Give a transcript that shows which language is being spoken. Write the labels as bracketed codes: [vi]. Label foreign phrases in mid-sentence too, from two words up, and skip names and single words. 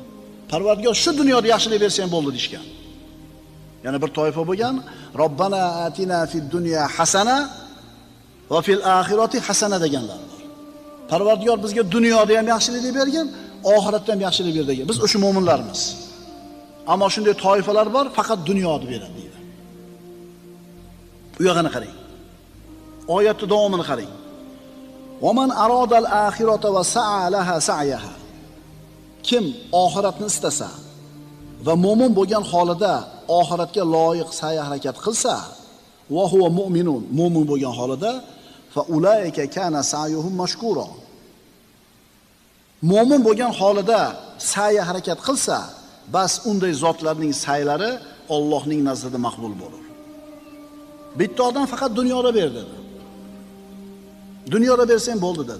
[uz] Parvardigor shu dunyoda yaxshilik bersang bo'ldi dishgan. Yana bir toifa bo'lgan, [ar] ربنا آتنا في الدنيا حسنة وفي الآخرة حسنة [uz] deganlar bor. Parvardigor bizga dunyoda ham yaxshilik bergan, oxiratda ham yaxshilik berdi degan. Biz o'sha mu'minlarmiz. Ammo shunday toifalar bor, faqat dunyoni beradi deydi. Bu yog'ini qarang. Oyatning davomini qarang. [ar] ومن أراد الآخرة وسعى لها سعيها. [uz] Kim oxiratni istasa va mo'min bo'lgan holida oxiratga loyiq sa'y harakat qilsa, [ar] وهو مؤمن, [uz] mo'min bo'lgan holida, [ar] فأولئك كان سعيهم مشكورا. [uz] Mo'min bo'lgan holida sa'y harakat qilsa, bas unday zotlarning sa'ylari Allohning nazdida maqbul bo'ladi. Bitta odam faqat dunyoda ber dedi. Dunyoda bersang bo'ldi dedi.